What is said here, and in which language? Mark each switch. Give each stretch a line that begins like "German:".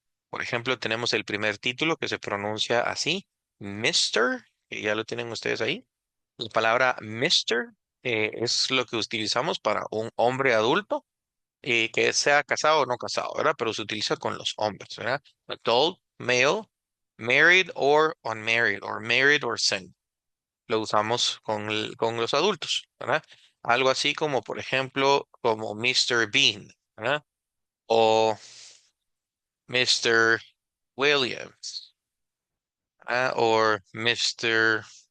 Spanish: Por ejemplo, tenemos el primer título que se pronuncia así, Mr., que ya lo tienen ustedes ahí. La palabra Mr. Es lo que utilizamos para un hombre adulto, que sea casado o no casado, ¿verdad? Pero se utiliza con los hombres, ¿verdad?
English: Adult, male, married or unmarried, or married or single.
Spanish: Lo usamos con los adultos, ¿verdad? Algo así como, por ejemplo, como Mr. Bean, ¿verdad? O Mr. Williams, ¿verdad? O Mr.